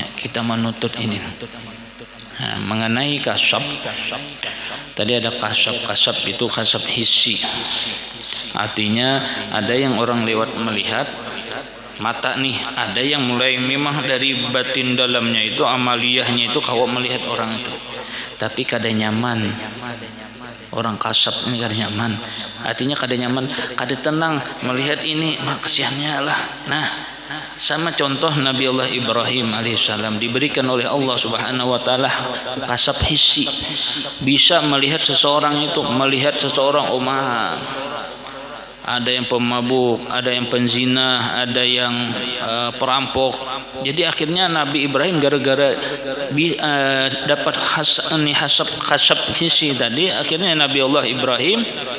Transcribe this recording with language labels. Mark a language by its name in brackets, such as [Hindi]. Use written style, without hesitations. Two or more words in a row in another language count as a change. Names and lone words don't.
[Indonesian] Kita menuntut ini. Nah, mengenai kasab, tadi ada kasab itu [Arabic] كشف حسي. [Indonesian] Artinya ada yang orang lewat melihat mata nih, ada yang mulai memang dari batin dalamnya itu amaliyahnya itu kau melihat orang itu, tapi [Banjar] kada nyaman. [Indonesian] Orang kasab ini [Banjar] kada nyaman, [Indonesian] artinya [Banjar] kada nyaman, kada tenang [Indonesian] melihat ini, mah kesiannya lah. Nah, sama contoh Nabi Allah Ibrahim alaihissalam diberikan oleh Allah [Arabic] سبحانه وتعالى كشف حسي, [Indonesian] bisa melihat seseorang itu, melihat seseorang ada yang pemabuk, ada yang penzina, ada yang perampok. Jadi akhirnya Nabi Ibrahim gara-gara dapat [Arabic] كشف حسي [Indonesian] tadi, akhirnya Nabi Allah Ibrahim